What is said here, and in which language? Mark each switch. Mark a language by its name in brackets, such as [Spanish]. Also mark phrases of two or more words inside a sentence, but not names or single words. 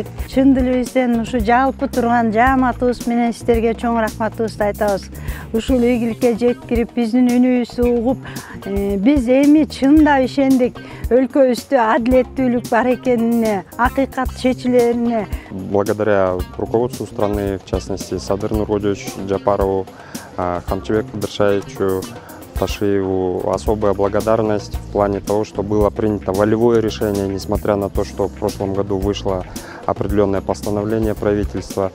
[Kyrgyz] Чын дилибизден ушу жалпы турган жааматыбыз менен сиздерге чоң рахматыбызды айтабыз. Ушул ийгиликке жеткирип, биздин үнүбүздү угуп, биз эми чында ишендик өлкөбүздө адилеттүүлүк бар экенине, акыйкат чечилерине. [Russian] Благодаря руководству страны, в частности Садыр Нуркожоевичу Жапарову, Хамчебек Кыдыршаевичу Ташиеву, особая благодарность в плане того, что было принято волевое решение, несмотря на то, что в прошлом году вышло определенное постановление правительства.